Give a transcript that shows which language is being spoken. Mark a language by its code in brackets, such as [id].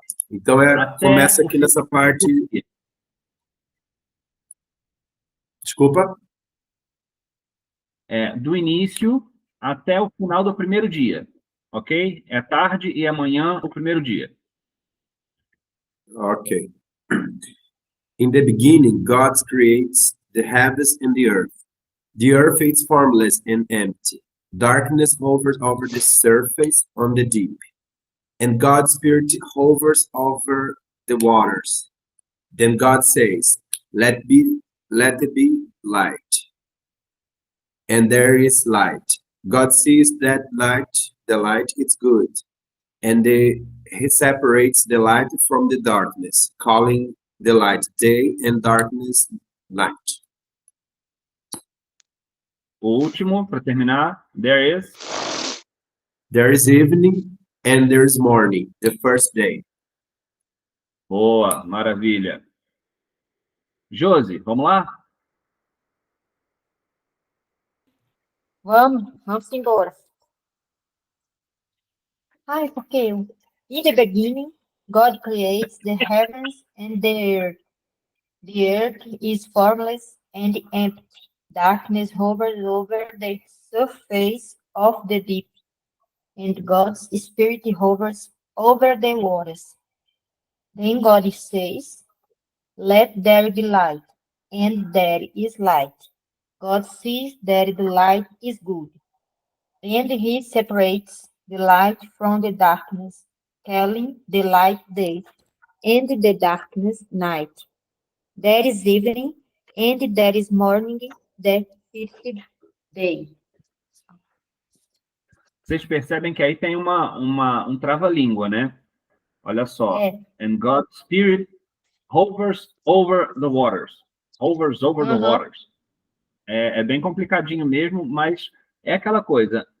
[pt] Então, começa aqui nessa parte... Desculpa? Do início até o final do primeiro dia, ok? É tarde e amanhã o primeiro dia. Ok. [en] In the beginning, God creates the heavens and the earth. The earth is formless and empty. Darkness hovers over the surface on the deep, and God's Spirit hovers over the waters. Then God says, let it be light. And there is light. God sees that the light is good, and he separates the light from the darkness, calling the light day and darkness night. [pt] O último, para terminar, [en] there is evening and there is morning, the first day. [pt] Boa, maravilha. Josi, vamos lá? Vamos embora. Porque [en] in the beginning, God creates the heavens and the earth. The earth is formless and empty. Darkness hovers over the surface of the deep, and God's Spirit hovers over the waters. Then God says, let there be light, and there is light. God sees that the light is good, and he separates the light from the darkness, calling the light day, and the darkness night. There is evening, and there is morning, the fifth day. [pt] Vocês percebem que aí tem um trava-língua, né? Olha só. [en] And God's Spirit hovers over the waters. Hovers over the waters. [pt] É bem complicadinho mesmo, mas é aquela coisa.